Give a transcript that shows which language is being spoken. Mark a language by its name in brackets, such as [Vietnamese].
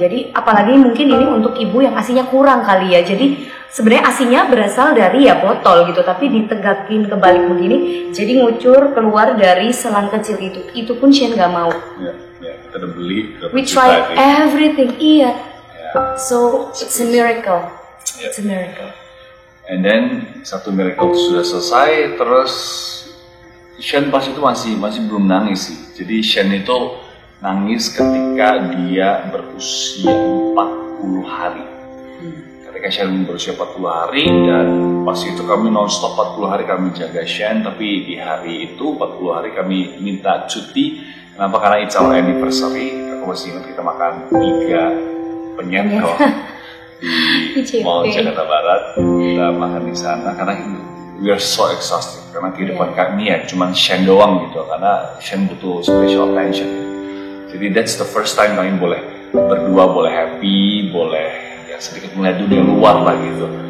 [Indonesian] Jadi apalagi mungkin ini untuk ibu yang asinya kurang kali ya. Jadi sebenarnya asinya berasal dari ya botol gitu, tapi ditegakin kebalik begini, jadi ngucur keluar dari selang kecil itu. Itu pun Shen nggak mau. Kita beli. [English] We try everything, So it's a miracle. It's a miracle. And then 1 miracle [Indonesian] sudah selesai, terus Shen pas itu masih belum nangis sih. Jadi Shen itu nangis ketika dia berusia 40 hari. Ketika Shen berusia 40 hari, dan pas itu kami non-stop 40 hari kami jaga Shen, tapi di hari itu 40 hari kami minta cuti. Kenapa? [English] Karena it's our anniversary. [Indonesian] Aku masih ingat kita makan 3 penyet di Mall Jakarta Barat. Kita makan di sana karena [English] we are so exhausted, [Indonesian] karena kehidupan kami ya cuman Shen doang gitu, karena Shen butuh [English] special attention. [Indonesian] Jadi [English] that's the first time [Indonesian] kami boleh berdua, boleh happy, boleh ya sedikit melihat dunia luar lah gitu.